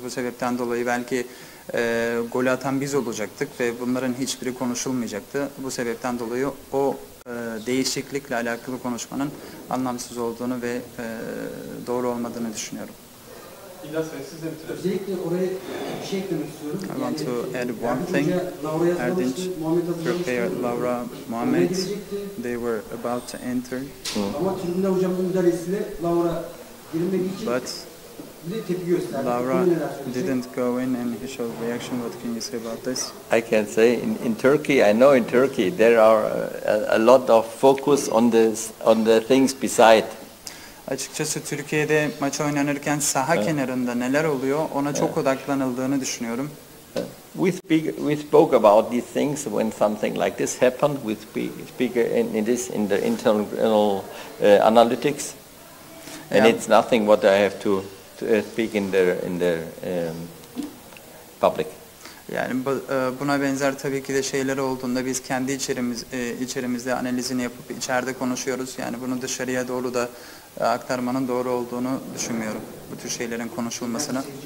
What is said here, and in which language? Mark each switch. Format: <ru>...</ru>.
<tr>Bu sebepten dolayı belki golü atan biz olacaktık ve bunların hiçbiri konuşulmayacaktı. Bu sebepten dolayı o değişiklikle alakalı konuşmanın anlamsız olduğunu ve doğru olmadığını düşünüyorum. İlyas Bey, siz de bitirelim. Özellikle oraya bir şey eklemek istiyorum.</tr> <en>I want to add one thing. Erdinç, prepare Laura, Muhammed, they were about to enter.</en> <tr>Ama tribünde hocamın müdahalesiyle Laura girmek için</tr> <en>But</en> <tr>bir de tepki gösterdi.</tr> <en>Laura didn't go in and he showed reaction. What can you say about this? I can say in Turkey, I know in Turkey there are a lot of focus on the things beside.</en> <tr>Açıkçası Türkiye'de maç oynanırken saha kenarında neler oluyor ona çok odaklanıldığını düşünüyorum.</tr> <en>We spoke about these things when something like this happened. We speak in the internal analytics, and it's nothing what I have to speak in the public.</en> <tr>Yani buna benzer tabii ki de şeyler olduğunda biz kendi içerimizde analizini yapıp içeride konuşuyoruz. Yani bunu dışarıya doğru da aktarmanın doğru olduğunu düşünmüyorum. Bu tür şeylerin konuşulmasına.</tr>